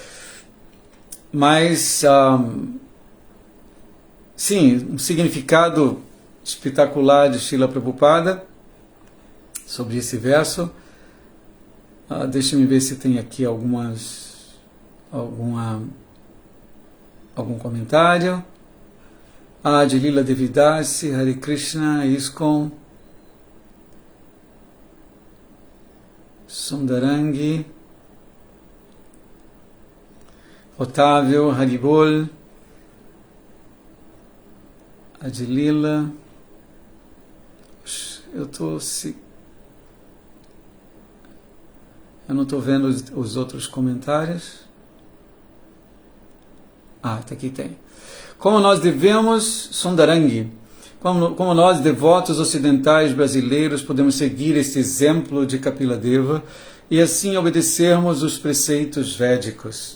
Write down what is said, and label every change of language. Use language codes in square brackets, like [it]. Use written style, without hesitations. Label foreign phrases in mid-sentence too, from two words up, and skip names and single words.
[pt] Mas, sim, um significado espetacular de Srila Prabhupada sobre esse verso. Deixa-me ver se tem aqui algum comentário. De Lila Devidasi, Hare Krishna, ISKCON, Sundarangi, Otávio, Haribol, Adilila. Eu não estou vendo os outros comentários. Aqui tem. Como nós devemos, Sundarangi, como nós, devotos ocidentais brasileiros, podemos seguir este exemplo de Kapila Deva e assim obedecermos os preceitos védicos.